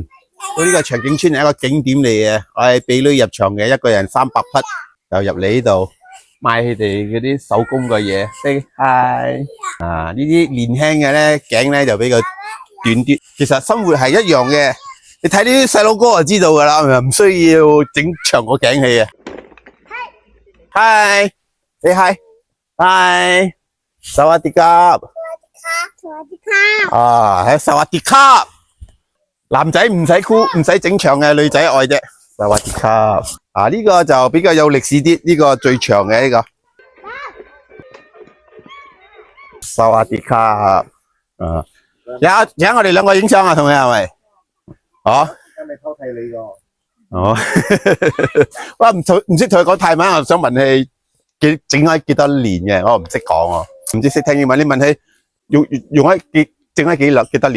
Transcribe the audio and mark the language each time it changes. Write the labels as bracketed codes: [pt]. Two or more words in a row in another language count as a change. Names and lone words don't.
[yue] 呢個長頸村係一個景點嚟嘅，我係俾女入場嘅，一個人300匹，就入嚟呢度買佢哋嗰啲手工嘅嘢。 [en] Say hi。 [yue] 呢啲年輕嘅咧頸咧就比較短啲，其實生活係一樣嘅。你睇呢啲細佬哥就知道噶啦，唔需要整長個頸器嘅。 [en] Hi，say hi，hi， [th] สวัสดีครับ [yue] 喺 [th] สวัสดีครับ [yue] 男仔唔使箍，唔使整長嘅，女仔愛啫。 [th] สวัสดีครับ [yue] 呢個就比較有歷史啲，呢個最長嘅呢個。 [th] สวัสดีครับ [yue] 有我哋兩個影相啊，同你係咪？係咪偷睇你個？我唔識同佢講泰文，我想問佢整咗幾多年嘅，我唔識講啊，唔知識聽英文。你問佢用咗整咗幾多年？